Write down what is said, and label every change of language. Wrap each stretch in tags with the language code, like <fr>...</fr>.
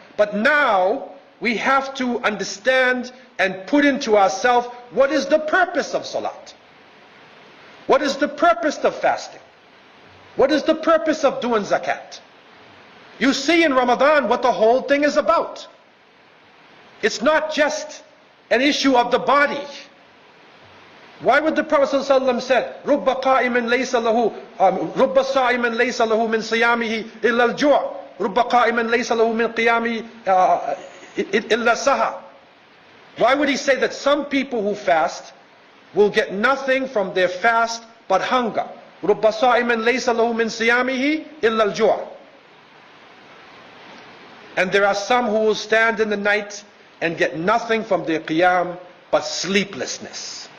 <en>But now we have to understand and put into ourselves, what is the purpose of salat? What is the purpose of fasting? What is the purpose of doing zakat? You see in Ramadan what the whole thing is about. It's not just an issue of the body. Why would the Prophet ﷺ said,</en> <ar>رُبَّ قَائِمٍ لَيْسَ لَهُ رُبَّ صَائِمٍ لَيْسَ لَهُ مِنْ صِيَامِهِ إِلَّا الْجُوعِ رُبَّ قَائِمٍ لَيْسَ لَهُ مِنْ قِيَامِهِ إِلَّا السَّهَرِ.</ar> <en>Why would he say that some people who fast will get nothing from their fast but hunger?</en> <ar>رُبَّ صَائِمٍ لَيْسَ لَهُ مِنْ صِيَامِهِ إِلَّا الْجُوعِ.</ar> <en>And there are some who will stand in the night and get nothing from their qiyam but sleeplessness.</en>